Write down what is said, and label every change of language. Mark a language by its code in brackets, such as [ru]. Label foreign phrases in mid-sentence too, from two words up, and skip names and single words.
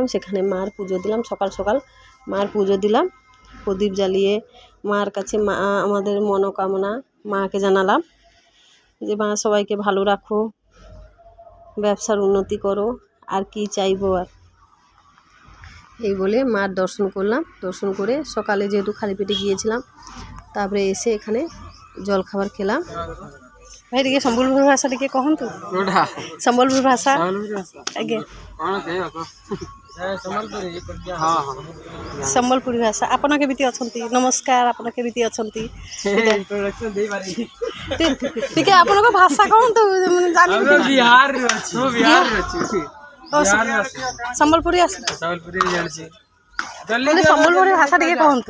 [bn] সেখানে মার পুজো দিলাম, সকাল সকাল মার পুজো দিলাম, প্রদীপ জ্বালিয়ে মার কাছে আমাদের মনোকামনা মাকে জানালাম যে মা সবাইকে ভালো রাখো, ব্যবসার উন্নতি করো, আর কি চাইবো আর। এই বলে মার দর্শন করলাম। দর্শন করে সকালে যেহেতু খালি পেটে গিয়েছিলাম, তারপরে এসে এখানে জলখাবার খেলাম। [or] ভাই ଟିକେ ସମ୍ବଲପୁର ଭାଷା ଟିକେ କହନ୍ତୁ। ସମ୍ବଲପୁର ଭାଷା ଆଜ୍ଞା, ସମ୍ବଲପୁରୀ ଭାଷା। ଆପଣ କେମିତି ଅଛନ୍ତି? ନମସ୍କାର, ଆପଣ କେମିତି ଅଛନ୍ତି? ଟିକେ ଆପଣଙ୍କ ଭାଷା କହନ୍ତୁ, ସମ୍ବଲପୁରୀ ଆସ, ସମ୍ବଲପୁରୀ ଭାଷା ଟିକେ କହନ୍ତୁ।